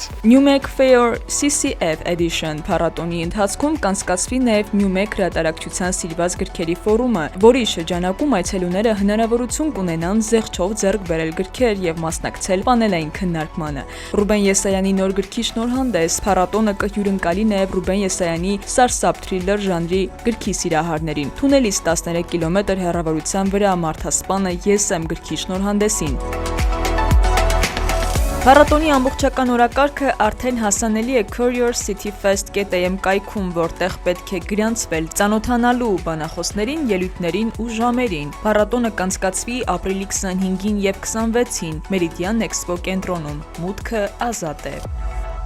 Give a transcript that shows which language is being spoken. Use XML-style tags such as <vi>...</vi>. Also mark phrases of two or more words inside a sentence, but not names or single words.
<hy>Newmek Fair CCF Edition փառատոնի ընթացքում կանցկացվի նաև Newmek հրատարակչության սիրված գրքերի ֆորումը, որի շրջանակում այցելուները հնարավորություն կունենան զեղչով ձեռք բերել գրքեր եւ մասնակցել պանելային քննարկմանը։ Ռուբեն Եսայանի նոր գրքի շնորհանդես փառատոնը կհյուրընկալի նաև Ռուբեն Եսայանի սարսափ թրիլեր ժանրի գրքի սիրահարներին։ Թունելից 13 կիլոմետր հեռավորության վրա մարդասպանը Ես եմ գրքի շնորհանդեսին։ Փառատոնի ամբողջական օրակարգը արդեն հասանելի է curiosity-fest.am կայքում, որտեղ պետք է գրանցվել ծանոթանալու բանախոսներին, ելույթներին ու ժամերին։ Փառատոնը կանցկացվի ապրիլի 25-ին եւ 26-ին Meridian Expo կենտրոնում։ Մուտքը ազատ է։</hy>